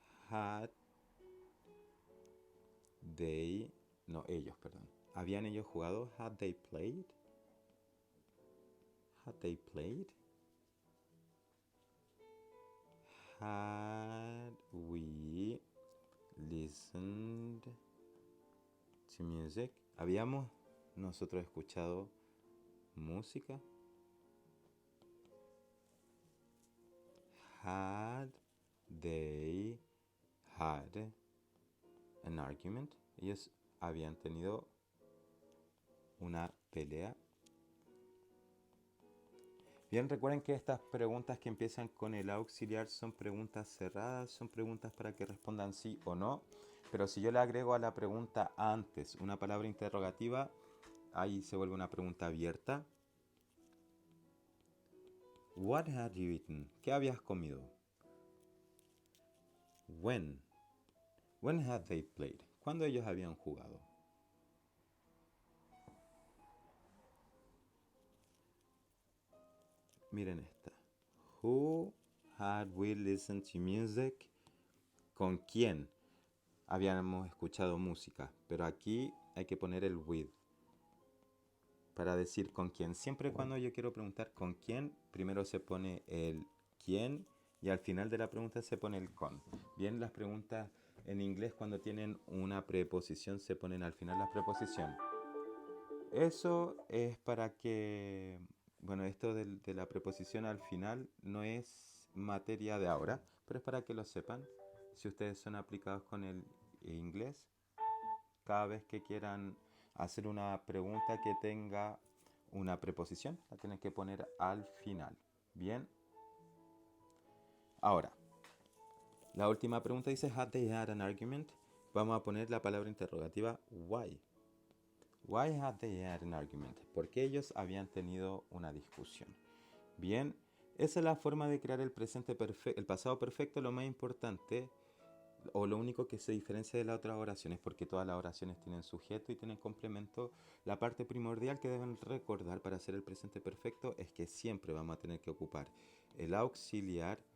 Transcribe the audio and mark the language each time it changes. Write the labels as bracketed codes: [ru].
[en] had they, no, [es] ellos, perdón. ¿Habían ellos jugado? [en] Had they played? Had they played? Had we listened to music? [es] ¿Habíamos nosotros escuchado música? [en] Had they had an argument? [es] Ellos habían tenido una pelea. Bien, recuerden que estas preguntas que empiezan con el auxiliar son preguntas cerradas, son preguntas para que respondan sí o no. Pero si yo le agrego a la pregunta antes una palabra interrogativa, ahí se vuelve una pregunta abierta. [en] What had you eaten? [es] ¿Qué habías comido? [en] When? When had they played? [es] ¿Cuándo ellos habían jugado? Miren esta. [en] Who had we listened to music? [es] ¿Con quién habíamos escuchado música? Pero aquí hay que poner el with para decir con quién. Siempre cuando yo quiero preguntar con quién, primero se pone el quién y al final de la pregunta se pone el con. Bien, las preguntas en inglés cuando tienen una preposición se ponen al final la preposición. Eso es para que, bueno, esto de la preposición al final no es materia de ahora, pero es para que lo sepan. Si ustedes son aplicados con el inglés, cada vez que quieran hacer una pregunta que tenga una preposición, la tienen que poner al final. Bien. Ahora, la última pregunta dice, [en] had they had an argument? [es] Vamos a poner la palabra interrogativa [en] why. Why had they had an argument? [es] Porque ellos habían tenido una discusión. Bien, esa es la forma de crear el presente perfecto, el pasado perfecto. Lo más importante o lo único que se diferencia de las otras oraciones, porque todas las oraciones tienen sujeto y tienen complemento. La parte primordial que deben recordar para hacer el presente perfecto es que siempre vamos a tener que ocupar el auxiliar.